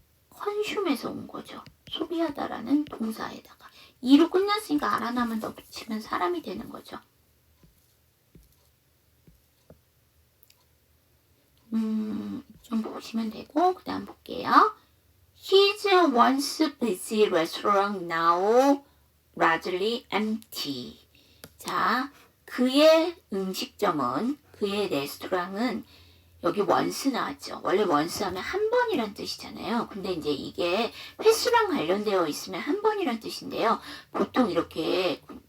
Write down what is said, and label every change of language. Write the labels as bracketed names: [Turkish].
[Korean] 컨슘에서 온 거죠. 소비하다라는 동사에다가 2로 끝났으니까 알 하나만 더 붙이면 사람이 되는 거죠. 좀 보시면 되고, 그 다음 볼게요. [English] His once busy restaurant now largely empty. [Korean] 자, 그의 음식점은, 그의 레스토랑은, 여기 once 나왔죠. 원래 once 하면 한 번이란 뜻이잖아요. 근데 이제 이게 횟수랑 관련되어 있으면 한 번이란 뜻인데요. 보통 이렇게